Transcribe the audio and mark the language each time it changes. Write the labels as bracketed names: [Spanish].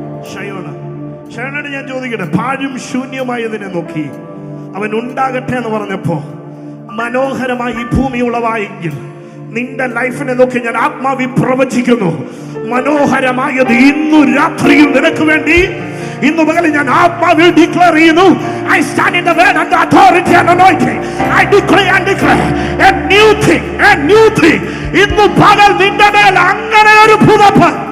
[Malayalam] ഷയോണോട് ഞാൻ ചോദിക്കട്ടെ, പാഴും ശൂന്യമായതിനെ നോക്കി അവൻ ഉണ്ടാകട്ടെ എന്ന് പറഞ്ഞപ്പോ മനോഹരമായി ഈ ഭൂമി ഉളവായെങ്കിൽ നിന്റെ ലൈഫിനെ നോക്കി ഞാൻ ആത്മാവിൽ പ്രവചിക്കുന്നു, മനോഹരമായത് ഇന്നു രാത്രിയിൽ നിനക്ക് വേണ്ടി, ഇന്നു പകലിൽ ഞാൻ ആത്മാവിൽ ഡിക്ലെയർ ചെയ്യുന്നു. [English] I stand in the word and the authority and anointing. I declare and declare a new thing, a new thing. [Malayalam] ഇന്നു പകൽ നിന്റെ മേൽ അങ്ങനെ ഒരു പുതപ്പ്.